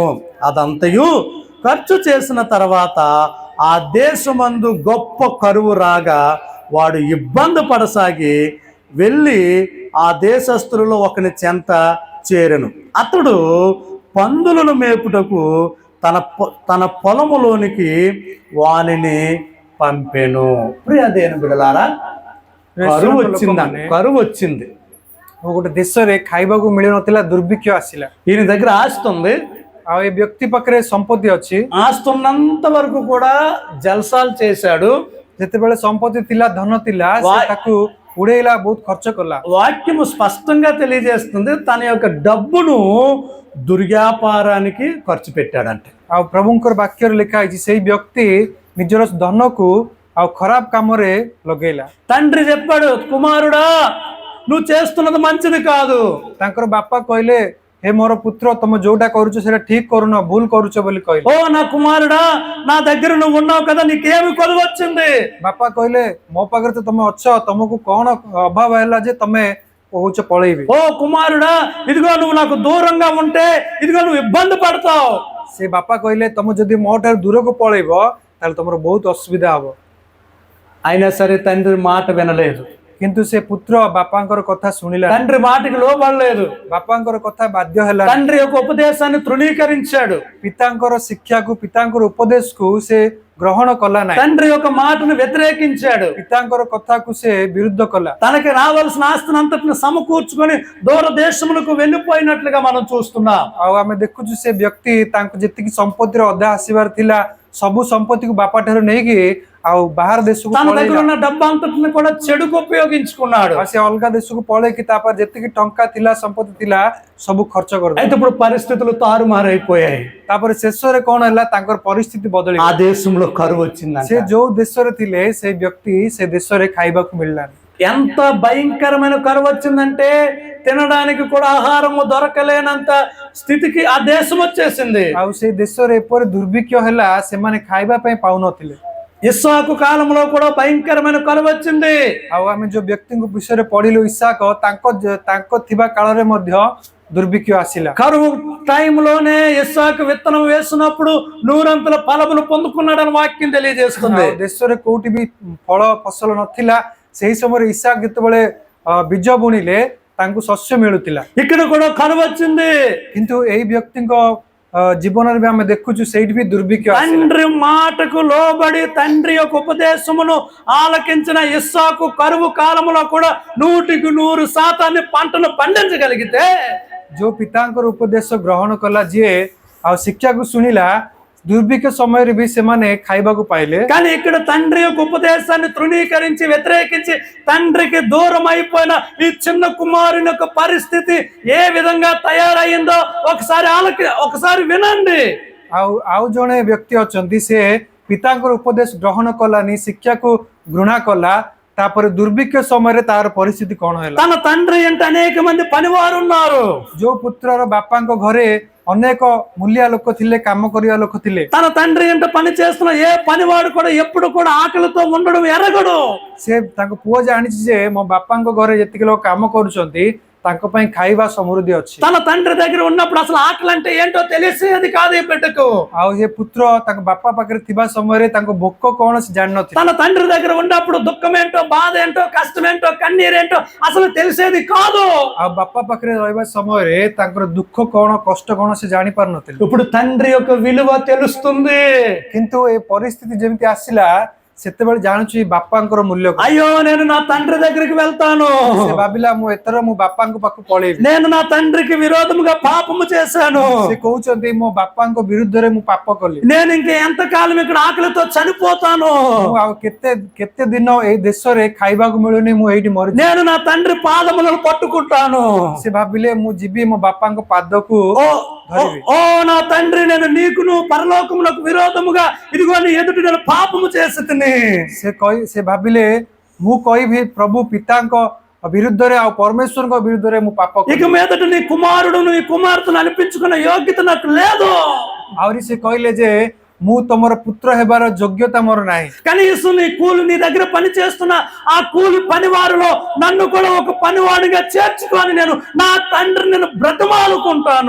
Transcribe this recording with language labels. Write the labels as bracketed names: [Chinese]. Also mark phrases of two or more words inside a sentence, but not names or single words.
[Telugu] అదంతయు ఖర్చు చేసిన తర్వాత ఆ దేశమందు గొప్ప కరువు రాగా వాడు ఇబ్బంది పడసాగి వెళ్ళి ఆ దేశస్థులలో ఒకని చెంత చేరెను. అతడు పందులను మేపుటకు తన పొలములోనికి వానిని పంపెను. ప్రియ దేవుని బిడ్డలారా, కరువు వచ్చింది। [Odia] ଗୋଟେ ଦେଶରେ ଖାଇବାକୁ ମିଳୁନଥିଲା, ଦୁର୍ଭିକ୍ଷ ଆସିଲା। [Telugu] ఈయన దగ్గర ఆస్తి ఉంది, [Odia] ଆଉ ଏ ବ୍ୟକ୍ତି ପାଖରେ ସମ୍ପତ୍ତି ଅଛି। [Telugu] ఆస్తి ఉన్నంత వరకు కూడా జల్సాలు చేశాడు। [Odia] ଯେତେବେଳେ ସମ୍ପତ୍ତି ଥିଲା, ଧନ ଥିଲା, ସେ ତାକୁ ఉడేలా ବହୁତ ఖర్చ కଲା। [Telugu] వాక్యము స్పష్టంగా తెలియజేస్తుంది, తన యొక్క డబ్బును దుర్వ్యాపారానికి ఖర్చు పెట్టాడంట। [Odia] ଆଉ ପ୍ରଭୁଙ୍କର ବାକ୍ୟରେ ଲେଖା ହେଇଛି ସେଇ ବ୍ୟକ୍ତି ନିଜର ଧନକୁ ଆଉ ଖରାପ କାମରେ ଲଗେଇଲା। [Telugu] తండ్రి చెప్పాడు, కుమారుడా నువ్వు చేస్తున్నది మంచిది కాదు। [Odia] ତାଙ୍କର ବାପା କହିଲେ, హే ମୋର పుత్ర, ତମେ ଯୋଉଟା କରୁଛ ସେଟା ଠିକ କରୁନ, ଭୁଲ କରୁଛ ବୋଲି କହିଲେ। [Telugu] ఓ నా కుమారుడా, నా దగ్గర నువ్వు ఉన్నావు కదా, నీకేమి కొలువు వచ్చింది? [Odia] ବାପା କହିଲେ, ମୋ ପାଖରେ ତ ତମେ ଅଛ, ତମକୁ କଣ ଅଭାବ ହେଲା ଯେ ତମେ କହୁଛ ପଳେଇବି? [Telugu] ఓ కుమారుడా, ఇదిగో నువ్వు నాకు దూరంగా ఉంటే ఇదిగో నువ్వు ఇబ్బంది పడతావు। [Odia] ସେ ବାପା କହିଲେ, ତମେ ଯଦି ମୋ ଠାରୁ ଦୂରକୁ ପଳେଇବ ତାହେଲେ ତମର ବହୁତ ଅସୁବିଧା ହବ। [Telugu] అయినా సరే తండ్రి మాట వినలేదు। [Odia] କିନ୍ତୁ ସେ ପୁତ୍ର ବାପାଙ୍କର କଥା ଶୁଣିଲା। [Telugu] తండ్రి మాటకి లోబడలేదు। [Odia] ବାପାଙ୍କର କଥା ବାଧ୍ୟ ହେଲା। [Telugu] తండ్రి యొక్క ఉపదేశాన్ని తృణీకరించాడు। [Odia] ପିତାଙ୍କର ଶିକ୍ଷାକୁ, ପିତାଙ୍କର ଉପଦେଶକୁ ସେ ଗ୍ରହଣ କଲା ନାହିଁ। [Telugu] తండ్రి యొక్క మాటను వ్యతిరేకించాడు। [Odia] ପିତାଙ୍କର କଥାକୁ ସେ ବିରୁଦ୍ଧ କଲା। [Telugu] తనకి రావాల్సిన ఆస్తిని అంతటిని సమకూర్చుకొని దూర దేశములకు వెళ్ళిపోయినట్లుగా మనం చూస్తున్నాం। [Odia] ଆଉ ଆମେ ଦେଖୁଛୁ ସେ ବ୍ୟକ୍ତି ତାଙ୍କୁ ଯେତିକି ସମ୍ପତ୍ତିର ଅଧା ଆସିବାର ଥିଲା ସବୁ ସମ୍ପତ୍ତିକୁ ବାପା ଠାରୁ ନେଇକି ଆଉ ବାହାର ଦେଶକୁ [Telugu] తన దగ్గర [Odia] ପଳେଇଲା। [Telugu] ఉన్న డబ్బు అంతటిని కూడా చెడుకు ఉపయోగించుకున్నాడు. [Odia] ଆଉ ସେ ଅଲଗା ଦେଶକୁ ପଳେଇକି ତାପରେ ଯେତିକି ଟଙ୍କା ଥିଲା ସମ୍ପତ୍ତି ଥିଲା ସବୁ ଖର୍ଚ୍ଚ କରିଦେଲା। [Telugu] అయితే ఇప్పుడు పరిస్థితులు తారుమారైపోయాయి. [Odia] ତାପରେ శେଷରେ କଣ ହେଲା, ତାଙ୍କର ପରିସ୍ଥିତି ବଦଳି [Telugu] ఆ [Odia] ଗଲା। [Telugu] దేశంలో కరువు వచ్చిందంట. [Odia] ସେ ଯୋଉ ଦେଶରେ ଥିଲେ ସେ ବ୍ୟକ୍ତି ସେ ଦେଶରେ ଖାଇବାକୁ ମିଳିଲାନି। [Telugu] ఎంత భయంకరమైన కరువు వచ్చిందంటే తినడానికి కూడా ఆహారము దొరకలేనంత స్థితికి ఆ దేశం వచ్చేసింది. [Odia] ଆଉ ସେ ଦେଶରେ ଏପରି ଦୁର୍ଭିକ୍ଷ ହେଲା, ସେମାନେ ଖାଇବା ପାଇଁ ପାଉନଥିଲେ। [Telugu] ఇస్సాకు కాలంలో కూడా భయంకరమైన కరువు వచ్చింది. [Odia] ଆଉ ଆମେ ଯୋଉ ବ୍ୟକ୍ତିଙ୍କ ବିଷୟରେ ପଢିଲୁ ଇସାକ, ତାଙ୍କ ଥିବା କାଳରେ ମଧ୍ୟ ଦୁର୍ଭିକ୍ଷ ଆସିଲା। [Telugu] కరువు టైంలోనే ఇస్సాకు విత్తనం వేసినప్పుడు నూరంతుల ఫలమును పొందుకున్నాడని వాక్యం తెలియజేస్తుంది. [Odia] ଆଉ ଦେଶରେ କୋଉଠି ବି ଫଳ ଫସଲ ନଥିଲା, ସେଇ ସମୟରେ ଇସାକ ଯେତେବେଳେ ବୀଜ ବୁଣିଲେ ତାଙ୍କୁ ଶସ୍ୟ ମିଳୁଥିଲା। [Telugu] ఇక్కడ కూడా కరువు వచ్చింది. [Odia] କିନ୍ତୁ ଏଇ ବ୍ୟକ୍ତିଙ୍କ ଜୀବନରେ ବି ଆମେ ଦେଖୁଛୁ ସେଇଠି ବି ଦୁର୍ଭିକ୍ଷ ଆସିଲା। [Telugu] తండ్రి మాటకు లోబడి తండ్రి యొక్క ఉపదేశమును ఆలకించిన ఇస్సాకు కరువు కాలంలో కూడా 100% పంటను పండించగలిగితే, [Odia] ଯୋଉ ପିତାଙ୍କର ଉପଦେଶ ଗ୍ରହଣ କଲା, ଯିଏ ଆଉ ଶିକ୍ଷାକୁ ଶୁଣିଲା, ଦୁର୍ଭିକ୍ଷ ସମୟରେ ବି ସେମାନେ ଖାଇବାକୁ ପାଇଲେ। [Telugu] కానీ ఇక్కడ తండ్రి యొక్క ఉపదేశాన్ని తృణీకరించి వ్యతిరేకించి తండ్రికి దూరం అయిపోయిన ఈ చిన్న కుమారుని యొక్క పరిస్థితి ఏ విధంగా తయారయ్యిందో ఒకసారి వినండి. [Odia] ଆଉ ଜଣେ ବ୍ୟକ୍ତି ଅଛନ୍ତି, ସେ ପିତାଙ୍କର ଉପଦେଶ ଗ୍ରହଣ କଲାନି, ଶିକ୍ଷାକୁ ଘୃଣା କଲା, ତାପରେ ଦୁର୍ଭିକ୍ଷ ସମୟରେ ତାର ପରିସ୍ଥିତି କଣ ହେଲା। [Telugu] తన తండ్రి అంటే అనేక మంది పనివారు ఉన్నారు. [Odia] ଯୋଉ ପୁତ୍ରର ବାପାଙ୍କ ଘରେ ଅନେକ ମୂଲିଆ ଲୋକ ଥିଲେ, କାମ କରିବା ଲୋକ ଥିଲେ। [Telugu] తన తండ్రి అంటే పని చేస్తున్న ఏ పనివాడు కూడా ఎప్పుడు కూడా ఆకలితో ఉండడం ఎరగడు. [Odia] ସେ ତାଙ୍କ ପୁଅ ଜାଣିଛି ଯେ ମୋ ବାପାଙ୍କ ଘରେ ଯେତିକି ଲୋକ କାମ କରୁଛନ୍ତି ତାଙ୍କ ପାଇଁ ଖାଇବା ସମୃଦ୍ଧି ଅଛି। [Telugu] తన తండ్రి దగ్గర ఉన్నప్పుడు అసలు ఆకలి అంటే ఏంటో తెలిసేది కాదు ఈ బిడ్డకు. [Odia] ଆଉ ଏ పుତ୍ର ତାଙ୍କ ବାପା ପାଖରେ ଥିବା ସମୟରେ ତାଙ୍କ ଭୋକ କଣ ସେ ଜାଣିନଥିଲେ। [Telugu] తన తండ్రి దగ్గర ఉన్నప్పుడు దుఃఖం ఏంటో, బాధ ఏంటో, కష్టం ఏంటో, కన్నీరేంటో అసలు తెలిసేది కాదు. [Odia] ଆଉ ବାପା ପାଖରେ ରହିବା ସମୟରେ ତାଙ୍କର ଦୁଃଖ କଣ, କଷ୍ଟ କଣ ସେ ଜାଣି ପାରୁନଥିଲେ। [Telugu] ఇప్పుడు తండ్రి యొక్క విలువ తెలుస్తుంది. [Odia] କିନ୍ତୁ ଏ ପରିସ୍ଥିତି ଯେମିତି ଆସିଲା, ସେତେବେଳେ ଜାଣୁଛି ବାପାଙ୍କର ମୂଲ୍ୟ କଣ। [Telugu] అయ్యో నేను నా తండ్రి దగ్గరికి వెళ్తాను, [Odia] ସେ ଭାବିଲା ମୁଁ ଏଥର ମୋ ବାପାଙ୍କ ପାଖକୁ ପଳେଇବି। [Telugu] నేను నా తండ్రికి విరోధముగా పాపము చేశాను, [Odia] ସେ କହୁଛନ୍ତି ମୋ ବାପାଙ୍କ ବିରୁଦ୍ଧରେ ମୁଁ ପାପ କଲି। [Telugu] నేను ఇంక ఎంతకాలం ఇక్కడ ఆకలితో చనిపోతాను, [Odia] ମୁଁ ଆଉ କେତେ ଦିନ ଏଇ ଦେଶରେ ଖାଇବାକୁ ମିଳୁନି, ମୁଁ ଏଇଠି ମରି। [Telugu] నేను నా తండ్రి పాదములను పట్టుకుంటాను. [Odia] ସେ ଭାବିଲେ ମୁଁ ଯିବି ମୋ ବାପାଙ୍କ ପାଦକୁ ଧରିବି। [Telugu] ఓ నా తండ్రి, నేను నీకును పరలోకమునకు విరోధముగా ఇదిగో నీ ఎదుట నేను పాపము చేసి తిని। [Odia] ସେ ଭାବିଲେ ମୁଁ କହିବି ପ୍ରଭୁ ପିତାଙ୍କ ବିରୁଦ୍ଧରେ ଆଉ ପରମେଶ୍ୱରଙ୍କ ବିରୁଦ୍ଧରେ ମୁଁ ପାପ କଲି। [Telugu] ఇక మీదట నీ కుమారుడు నీ కుమార్తెను అనిపించుకున్న యోగ్యత నాకు లేదు। [Odia] ଆହୁରି ସେ କହିଲେ ଯେ ମୁଁ ତମର పుత్ర ହେବାର ଯୋଗ୍ୟତା ମୋର ନାହିଁ। [Telugu] కనీసం నీ దగ్గర పని చేస్తున్న ఆ కూలి పనివారిలో నన్ను కూడా ఒక పనివాడిగా చేర్చుకొని నేను నా తండ్రిని నేను బ్రతమాలుకుంటాను।